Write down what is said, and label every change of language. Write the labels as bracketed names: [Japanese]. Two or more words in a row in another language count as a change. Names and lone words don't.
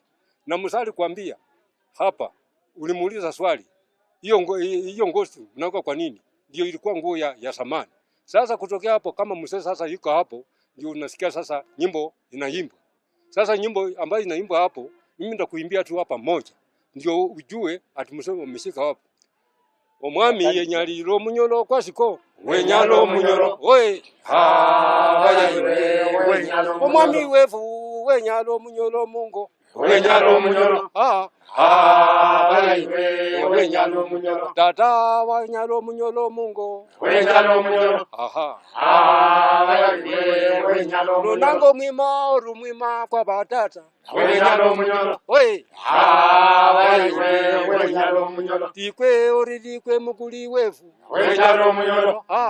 [Swahili] Na msali kuambia hapa ulimuuliza swali hiyo ngozi unaweka kwa nini? Ndio ilikuwa nguo ya samani. Sasa kutokea hapo kama mzee sasa yuko hapo ndio unasikia sasa nyimbo inaimba. Sasa nyimbo ambayo inaimba hapo mimi ndakuimbia tu hapa moja. Ndio ujue ati mzee umeshika hapo. [Luyia] Omwami yenyaliro munyolo kwasiko wenyalo munyolo oe wenyalo omwami wefu wenyalo munyolo mungo wenyalo munyolo wenyalo munyolo tata wenyalo munyolo mungo wenyalo munyolo wenyalo munyolo nango mwima orumwima kwa batata wenyalo munyolo oe wenyalo munyolo tikwe oridikwe mukuli wefu wenyalo munyolo